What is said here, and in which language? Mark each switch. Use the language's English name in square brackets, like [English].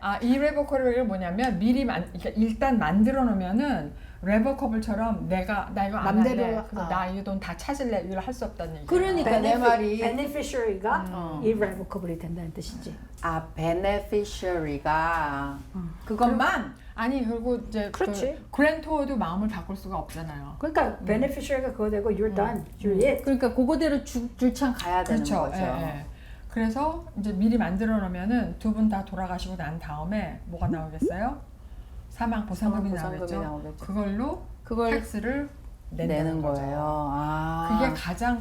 [Korean] 아, irrevocable이 뭐냐면 미리 그러니까 일단 만들어 놓으면은 revocable처럼 나 이거 안 맘대로, 할래. 그래서 나 이 돈 다 찾을래. 이걸 할 수 없다는 얘기예요. 그러니까 내 말이 beneficiary가 irrevocably 된다는 뜻이지. 아 beneficiary가 그것만 아니 그리고 이제 그렇지. 그 그랜토어도 마음을 바꿀 수가 없잖아요. 그러니까 beneficiary가 그거 되고 [English] you're done, you're it. [Korean] 그러니까 그거대로 줄창 가야 되는 그렇죠. 거죠. 예, 예. 그래서 이제 미리 만들어 놓으면은 두 분 다 돌아가시고 난 다음에 뭐가 나오겠어요? 사망 보상금이 보상금이 나오겠죠. 나오겠죠. 그걸로 그걸 텍스를 내는 거죠. 거예요. 아 그게 가장